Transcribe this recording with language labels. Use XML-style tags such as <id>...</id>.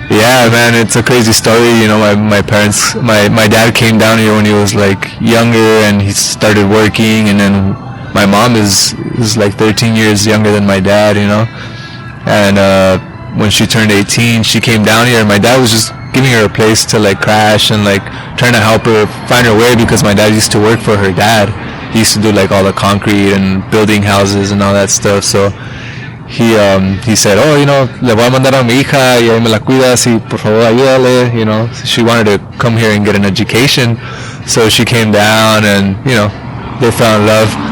<en>Yeah, man, it's a crazy story. My parents, my dad came down here when he was younger, and he started working, and then my mom is 13 years younger than my dad, and when she turned 18, she came down here, and my dad was just giving her a place to crash and trying to help her find her way, because my dad used to work for her dad, he used to do like all the concrete and building houses and all that stuff. So he said, oh,</en> <es>le voy a mandar a mi hija y ahí me la cuidas y por favor ayúdale.</es> <en>She wanted to come here and get an education, so she came down and they fell in love.</en>